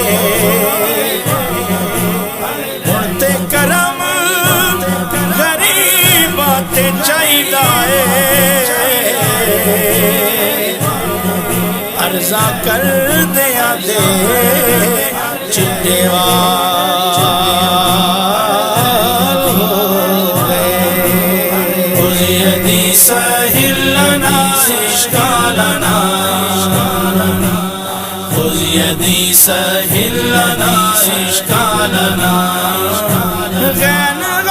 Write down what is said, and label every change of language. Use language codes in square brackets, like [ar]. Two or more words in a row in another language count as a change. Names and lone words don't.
[pa] ہن تے کرم غریباں تے چاہیدا اے عرضاں کر دیا دے چٹے وال ہو گئے [ar] خذ يدي سهل لنا إشكالنا خذ يدي سهل لنا إشكالنا [pa] غیر